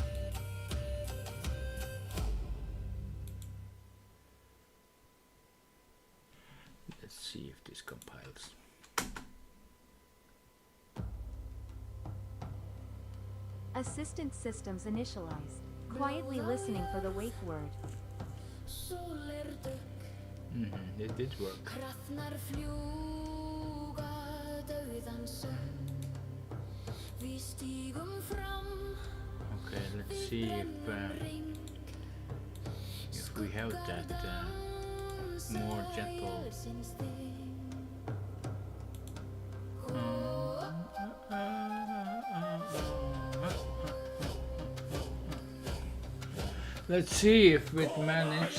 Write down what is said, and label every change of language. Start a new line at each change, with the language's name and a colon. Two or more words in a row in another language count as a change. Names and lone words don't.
English: Let's see if this compiles. Assistant systems initialized. Quietly listening for the wake word.
Icelandic: Sólir dögg,
English: It did work.
Icelandic: krafnar fljúga dauðans sögn. Við stígum fram
English: Okay, let's see if we have that more gentle. Let's see if it managed.